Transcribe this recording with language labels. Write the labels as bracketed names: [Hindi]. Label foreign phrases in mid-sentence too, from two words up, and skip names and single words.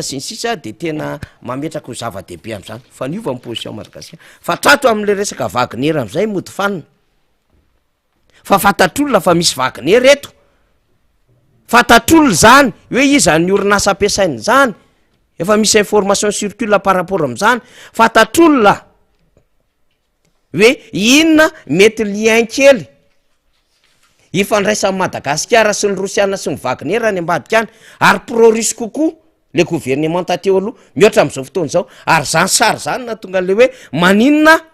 [Malagasy] sy ny sisa de tena mametraka ho zava-dehibe am'zany fa niova ny position Madagasikara fa trato am'le resaka Wagner am'izay mody fanina fa fatatr'olona fa misy Wagner eto fatatr'olona zany hoe izy ny orinasa ampiasainy zany efa misy [French] information circule par rapport [Malagasy] am'zany fatatr'olona hoe inona mety lien kely ifandraisan'ny Madagasikara sy ny Rosiana sy ny Wagner any ambadika any ary pro-russe kokoa le gouvernement tateo aloha mihoatra am'izao fotoana zao ary zany sary zany na tonga le hoe maninona